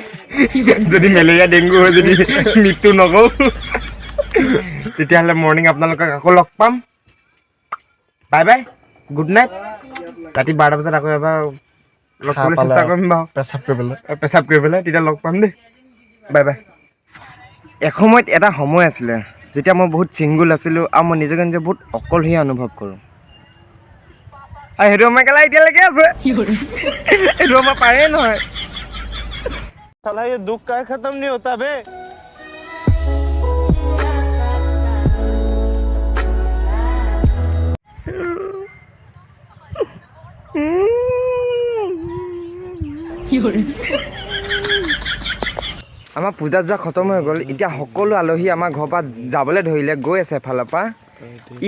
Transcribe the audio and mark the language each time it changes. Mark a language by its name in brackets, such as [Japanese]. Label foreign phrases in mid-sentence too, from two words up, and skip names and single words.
[Assamese] যদি মেলেৰিয়া ডেংগু হৈ যদি মৃত্যু নকৰোঁ তেতিয়াহ'লে মৰ্ণিং আপোনালোকক আকৌ লগ পাম [English] bye bye good night [Assamese] ৰাতি 12টা বজাত আকৌ এবাৰ লগ কৰিবলৈ চেষ্টা কৰিম বাৰু পেচাব কৰি পেলাই তেতিয়া লগ পাম দেই [English] bye bye [Assamese] এসময়ত এটা সময় আছিলে যেতিয়া মই বহুত ছিংগুল আছিলোঁ আৰু মই নিজকে নিজে বহুত অকলশৰীয়া অনুভৱ কৰোঁ আৰু সেইটো সময় কেলা এতিয়ালৈকে আছে সেইটো সময় পাৰেই নহয় [Hindi] साला ये दुख का खत्म नहीं होता बे [Assamese] আমাৰ পূজা যোৱা খতম হৈ গ'ল এতিয়া সকলো আলহী আমাৰ ঘৰৰ পৰা যাবলৈ ধৰিলে গৈ আছে এফালৰ পৰা ই